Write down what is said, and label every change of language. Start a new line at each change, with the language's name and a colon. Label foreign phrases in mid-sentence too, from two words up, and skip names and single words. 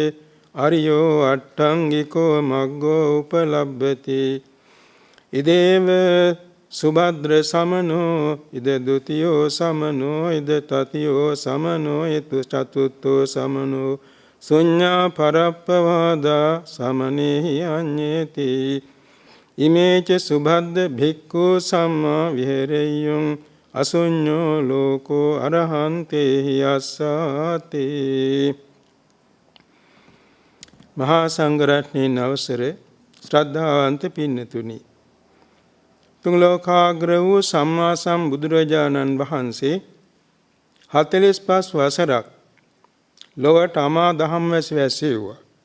Pali: අරියෝ අට්ඨංගිකෝ මග්ගෝ උපලබ්ධති ඉදේව සුභද්‍ර සමනෝ ඉද ဒ ුතියෝ සමනෝ ඉද තතියෝ සමනෝ ඉද චතුත්ථෝ සමනෝ ශුඤ්ඤා පරප්පවාදා සමනේහි අඤ්ඤේති ඉමේච සුභද්ද භික්ඛු සම්මා විහෙරෙය්‍යං අසුඤ්ඤෝ ලෝකෝ අරහන්තේහි අස්සාති
Sinhala: මහා සංඝරත්නයන් අවසරේ ශ්‍රද්ධාවන්ත පින්නතුනි තුන් ලෝකාග්‍ර වූ සම්මා සම්බුදුරජාණන් වහන්සේ 45 වසරක් ලොවට අමා දහම් වැසෙව්වා.